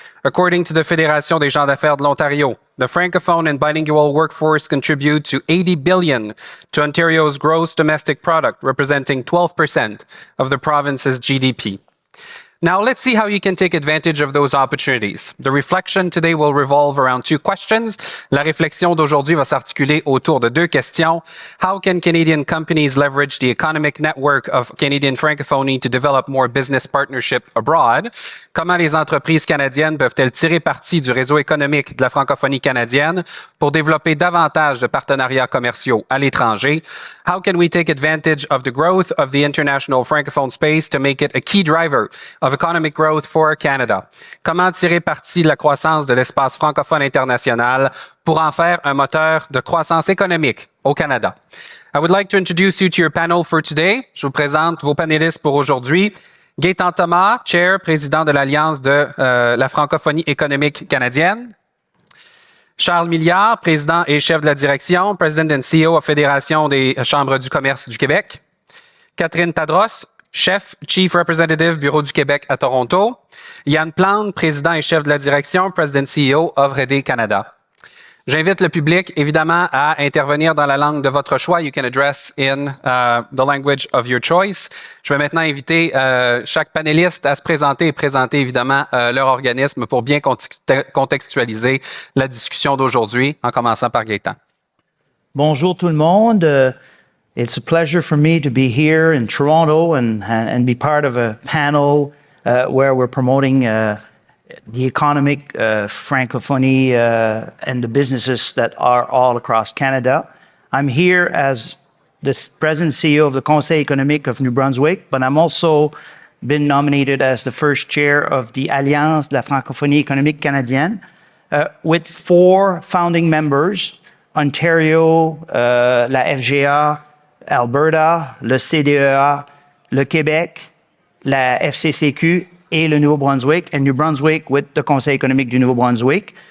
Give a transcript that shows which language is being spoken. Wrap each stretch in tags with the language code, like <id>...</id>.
<en>According to the Fédération des gens d'affaires de l'Ontario, the Francophone and bilingual workforce contribute to $80 billion to Ontario's gross domestic product, representing 12% of the province's GDP. Now, let's see how you can take advantage of those opportunities. The reflection today will revolve around 2 questions.</en> <fr>La réflexion d'aujourd'hui va s'articuler autour de 2 questions.</fr> <en>How can Canadian companies leverage the economic network of Canadian Francophonie to develop more business partnership abroad?</en> <fr>Comment les entreprises canadiennes peuvent-elles tirer parti du réseau économique de la francophonie canadienne pour développer davantage de partenariats commerciaux à l'étranger?</fr> <en>How can we take advantage of the growth of the international francophone space to make it a key driver of economic growth for Canada?</en> <fr>Comment tirer parti de la croissance de l'espace francophone international pour en faire un moteur de croissance économique au Canada?</fr> <en>I would like to introduce you to your panel for today.</en> <fr>Je vous présente vos panélistes pour aujourd'hui. Gaëtan Thomas, Chair, président de l'Alliance de la francophonie économique canadienne. Charles Milliard, président et chef de la direction,</fr> <en>President and CEO of</en> <fr>Fédération des chambres du commerce du Québec. Catherine Tadros, chef,</fr> <en>Chief Representative,</en> <fr>Bureau du Québec à Toronto. Plante, président et chef de la direction,</fr> <en>President CEO of</en> <fr>RDÉE Canada. J'invite le public, évidemment, à intervenir dans la langue de votre choix.</fr> <en>You can address in the language of your choice.</en> <fr>Je vais maintenant inviter chaque panéliste à se présenter et présenter, évidemment, leur organisme pour bien contextualiser la discussion d'aujourd'hui, en commençant par Gaëtan. Bonjour tout le monde.</fr> <en>It's a pleasure for me to be here in Toronto and be part of a panel where we're promoting the economic francophonie and the businesses that are all across Canada. I'm here as the President CEO of the Conseil économique of New Brunswick, but I'm also been nominated as the first chair of the Alliance de la Francophonie économique canadienne with 4 founding members, Ontario, la FGA, Alberta, le CDEA, le Québec, la FCCQ,</en> <fr>et le Nouveau-Brunswick,</fr> <en>and New Brunswick with the Conseil économique du Nouveau-Brunswick.</en>